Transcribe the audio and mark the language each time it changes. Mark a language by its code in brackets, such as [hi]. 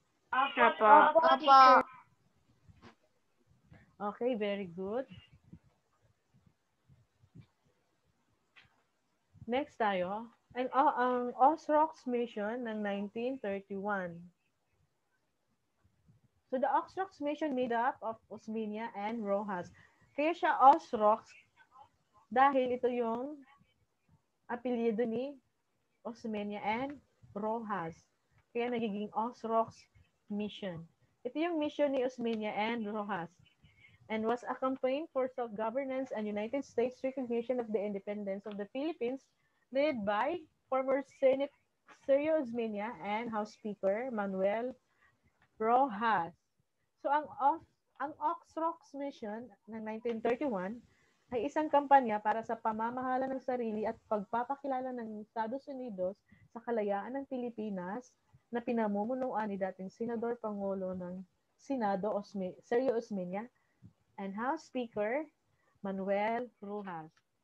[tl] Opo. Opo. [en] Okay, very good. [tl] Next tayo, ang Osrox Mission ng 1931. [en] So the Osrox Mission made up of Osmeña and Rojas. [tl] Kaya siya Osrox dahil ito yung apelyido ni Osmeña and Rojas. Kaya nagiging Osrox Mission. Ito yung mission ni [en] Osmeña and Rojas and was a campaign for self-governance and United States recognition of the independence of the Philippines led by former Senate Sergio Osmeña and House Speaker Manuel Rojas. [tl] So ang Oxrox Mission ng 1931 ay isang kampanya para sa pamamahala ng sarili at pagpapakilala ng Estados Unidos sa kalayaan ng Pilipinas na pinamumunuan ni dating Senador Pangulo ng Senado Sergio Osmeña and House Speaker Manuel Rojas.